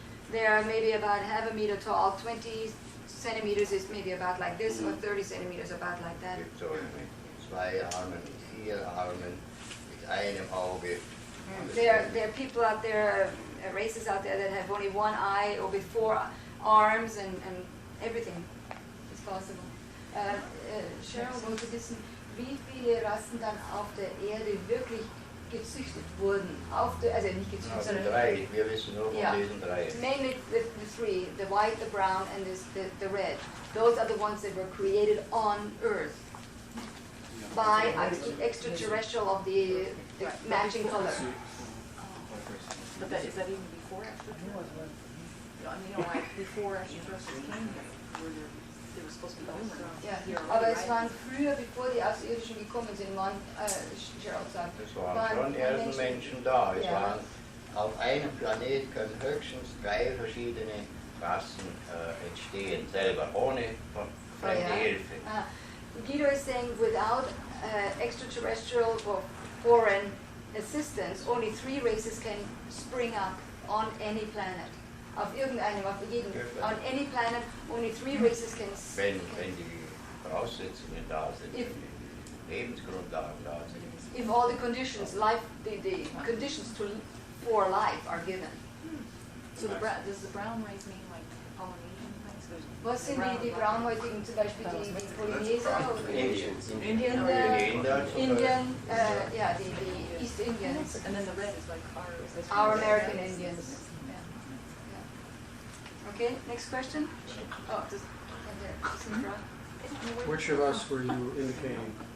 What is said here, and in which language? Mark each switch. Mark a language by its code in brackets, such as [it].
[en] They are maybe about half a meter tall. 20 centimeters is maybe about like this, or 30 centimeters about like that. [de] Gibt so mit 2 Armen, mit 4 Armen, mit einem Auge. [en] There are people out there, races out there that have only one eye or with 4 arms and everything is possible. [de] Cheryl wollte wissen, wie viele Rassen dann auf der Erde wirklich gezüchtet wurden. Also nicht gezüchtet, Also sondern 3, wir wissen nur von [en] Yeah. [de] diesen 3. [en] mainly the three, the white, the brown, and the red. Those are the ones that were created on Earth by extraterrestrial of the matching color. But is that even before extraterrestrials? I mean, like before extraterrestrials came here, they were supposed to be [de] Ja, aber es waren früher, bevor die Außerirdischen gekommen sind, Cheryl sagt, Es waren schon ersten Menschen da. Es waren auf einem Planet können höchstens 3 verschiedene Rassen entstehen, selber, ohne fremde Hilfe. [en] Guido is saying without extraterrestrial or foreign assistance, only 3 races can spring up on any planet. [de] Auf irgendeinem, [en] on any planet, only 3 races can. [de] Wenn die Voraussetzungen da sind, wenn die Lebensgrundlagen da sind. [en] If all the conditions, the conditions for life are given. So does the brown race mean like Polynesian things? [de] Was sind die Braunhäutigen, zum Beispiel die Polyneser? [en] Indians. Indian, yeah, the East Indians. And then the red is like Our American Indians. Okay, next question. Oh, just in front. Which of us were you indicating?